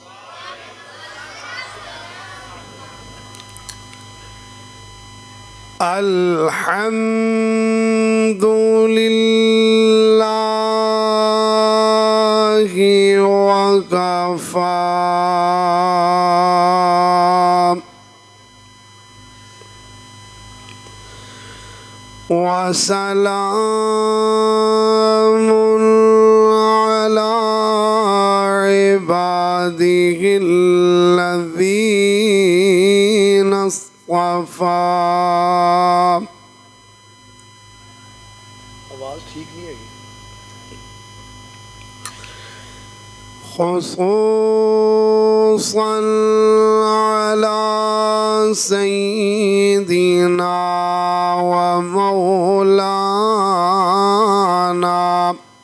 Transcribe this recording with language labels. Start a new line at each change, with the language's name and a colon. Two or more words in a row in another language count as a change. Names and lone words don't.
Arabic: الحمد لله وكفى وسلام على عباده الذين اصطفى.
Urdu: آواز ٹھیک نہیں ہے
Arabic: خصوصا على سيدنا ومولانا